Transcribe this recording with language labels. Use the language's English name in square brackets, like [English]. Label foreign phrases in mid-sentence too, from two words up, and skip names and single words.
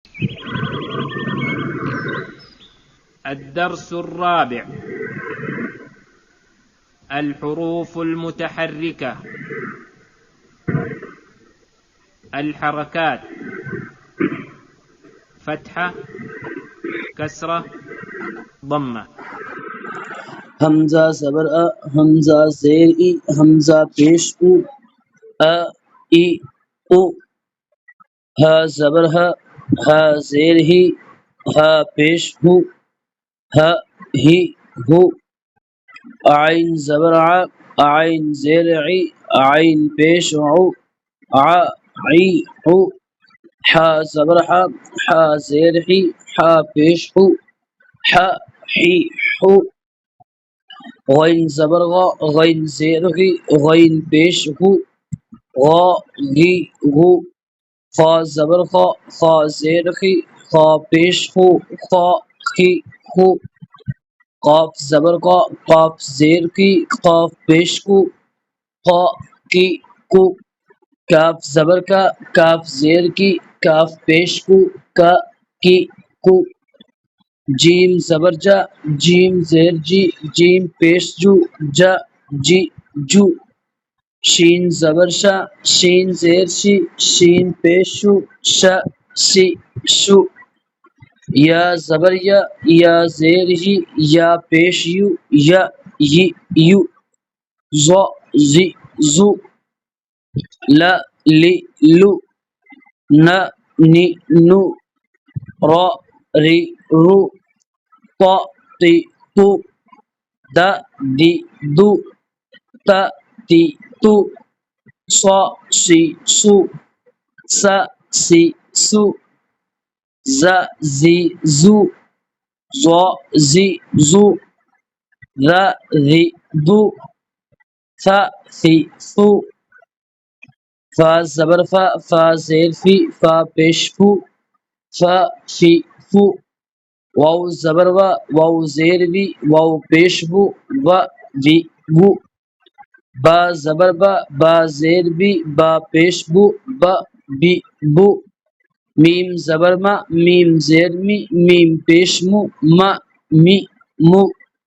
[Arabic] الدرس الرابع: الحروف المتحركة. الحركات: فتحة، كسرة، ضمة. [Urdu] حمزہ زبر ا، حمزہ زیر ای، حمزہ پیش او، ا ای او، ہ زبر ہ، ہ زیر ہی، ہ پیش ہو، ہ ہی ہو، عین زبر ع، عین زیر عی، عین پیش عو، ع عی عو، ح زبر ح، ح زیر حی، ح پیش ہو، ح حی حو، غین زبر غ، غین زیر غی، غین پیش غو، غا غی غو، خا زبر خا، خا زیر خی، خا پیش خو، خا خی خو، قاف زبر قا، قاف زیر کی، قاف پیش کو، قا کی کو، کاف زبر کا، کاف زیر کی، کاف پیش کو، کا کی کو، جیم زبر جا، جیم زیر جی، جیم پیش جو، جا جی جو، شین زبر شا، شین زیر شی، شین پیش شو، شا سی شو، یا زبر یا، یا زیر ہی، یا پیش یو، یا ی یو، ظ زی زو، ل لی لو، ن نی نو، ر ری رو، ط تی تو، د دی دو، ت تی تو، ص سی سو، س سی سو، ز زی زو، ظ زی زو، ذ ذی ذو، ث ثی ثو، ف زبر ف، ف زیر فی، ف پیش فو، ف فی فو، واو زبر و، واو زیر وی، واو پیش بو، و وی وو، با زبر با، با زیر بی، با پیش بو، با بی بو، میم زبر ما، میم زیر می، میم پیش مو، ما می مو،